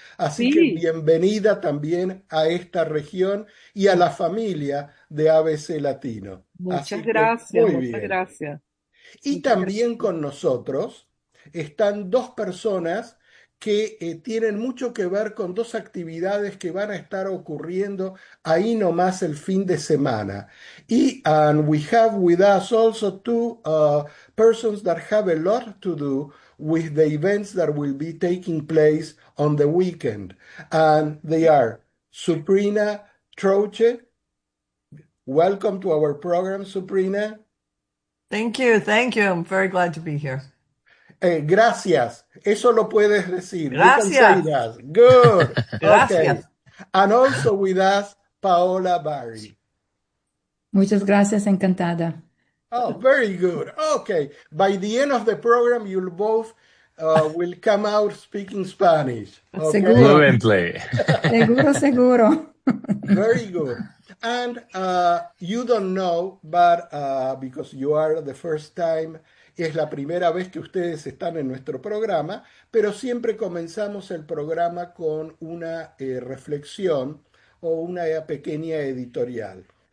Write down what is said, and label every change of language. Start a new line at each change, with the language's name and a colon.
Spanish: Así sí, que bienvenida también a esta región y a la familia de ABC Latino. Muchas gracias. Y también con nosotros están dos personas que tienen mucho que ver con dos actividades que van a estar ocurriendo ahí nomás el fin de semana.
English: Y and we have with us also two persons that have a lot to do with the events that will be taking place on the weekend. And they are Suprina Troche. Welcome to our program, Suprina. Thank you. I'm very glad to be here.
Spanish: Gracias. Eso lo puedes decir. Gracias.
English: Good.
Spanish: Gracias. Okay.
English: And also with us, Paola Barry.
Spanish: Muchas gracias. Encantada.
English: Oh, very good. Okay. By the end of the program, you'll both will come out speaking Spanish. Okay?
Spanish: Seguro. Fluently. Seguro, seguro.
English: Very good. And you don't know, but because you are the first time,
Spanish: es la primera vez que ustedes están en nuestro programa, pero siempre comenzamos el programa con una reflexión o una pequeña editorial.